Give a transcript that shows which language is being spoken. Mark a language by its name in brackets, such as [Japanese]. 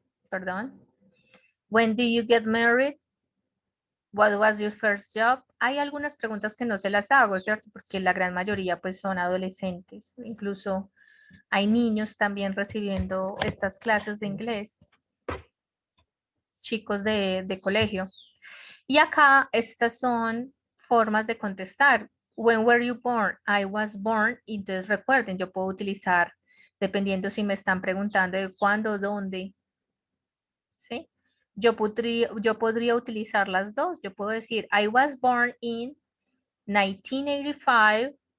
[Spanish] Perdón. [English] When did you get married? What was your first job? [Spanish] Hay algunas preguntas que no se las hago, ¿cierto? Porque la gran mayoría pues son adolescentes. Incluso hay niños también recibiendo estas clases de inglés. Chicos de colegio. Y acá estas son formas de contestar. [English] When were you born? I was born. [Spanish] Entonces recuerden, yo puedo utilizar, dependiendo si me están preguntando de cuándo, dónde. ¿Sí? Yo podría utilizar las dos. Yo puedo decir, [English] I was born in 1985.